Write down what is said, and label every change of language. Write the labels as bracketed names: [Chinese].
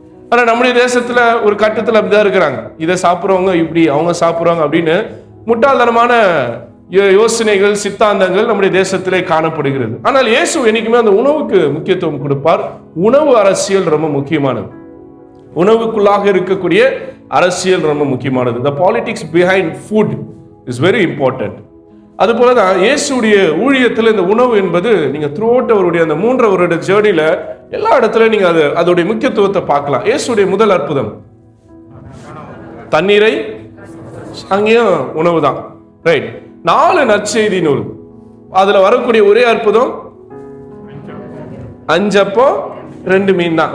[Tamil] ஆனா நம்முடைய தேசத்துல ஒரு கட்டத்துல அப்படிதான் இருக்கிறாங்க. இதை சாப்பிட்றவங்க இப்படி, அவங்க சாப்பிட்றவங்க அப்படின்னு முட்டாள்தனமான யோசனைகள், சித்தாந்தங்கள் நம்முடைய தேசத்திலே காணப்படுகிறது. ஆனால் இயேசு என்னைக்குமே அந்த உணவுக்கு முக்கியத்துவம் கொடுப்பார். உணவு அரசியல் ரொம்ப முக்கியமானது. உணவுக்குள்ளாக இருக்கக்கூடிய அரசியல் ரொம்ப முக்கியமானது. [English] The politics behind food is very important. [Tamil] அது போலதான் இயேசுடைய ஊழியத்தில் இந்த உணவு என்பது நீங்க த்ரூ அவுட் அவருடைய அந்த 3 வருட ஜேர்னில எல்லா இடத்துலயும் நீங்க அதோடைய முக்கியத்துவத்தை பார்க்கலாம். இயேசுடைய முதல் அற்புதம் தண்ணீரை, அங்கேயும் உணவு தான். ரைட். 4 நற்செய்தி நூல், அதுல வரக்கூடிய ஒரே அற்புதம் 5 அப்பம் 2 மீன் தான்.